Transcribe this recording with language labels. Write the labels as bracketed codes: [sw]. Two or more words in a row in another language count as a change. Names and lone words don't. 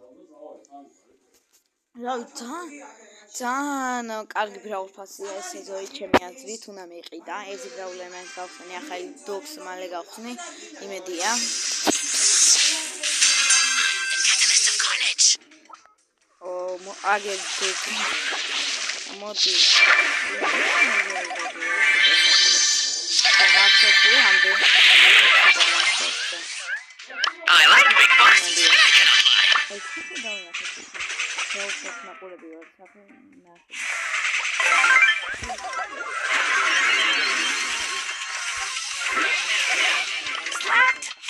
[ka] რავი, ძალიან კარგი Brawl Pass-ია ეს სეზონი ჩემი აზრით, უნდა მეყიდა. ეს Brawl-ი მე გავხსნი, ახალი დოქს მალე გავხსნი, იმედია. აგერ დოქი. მოდი. [en] I like big boxes. I cannot lie. Slapped.